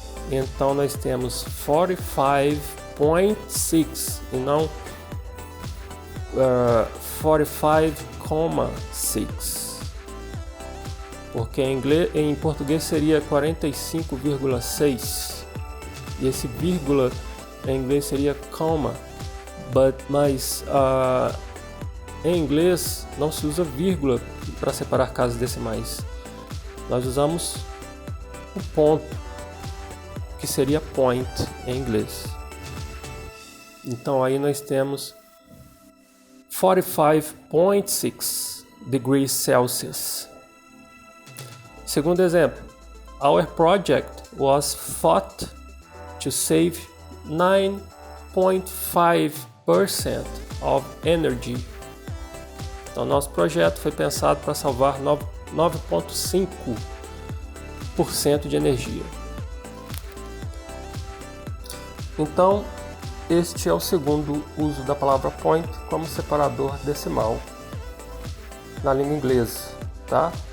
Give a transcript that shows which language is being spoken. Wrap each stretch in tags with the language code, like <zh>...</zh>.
<pt>Então nós temos 45.6 e não 45,6, porque em português seria 45,6 e esse vírgula em inglês seria comma, mas em inglês não se usa vírgula para separar casas decimais. Nós usamos o ponto, que seria point em inglês. Então aí nós temos 45.6</pt> <en>degrees Celsius.</en> <pt>Segundo exemplo,</pt> <en>our project was thought to save 9.5% of energy.</en> <pt>Então nosso projeto foi pensado para salvar 9.5% de energia. Então, este é o segundo uso da palavra point como separador decimal na língua inglesa, tá?</pt>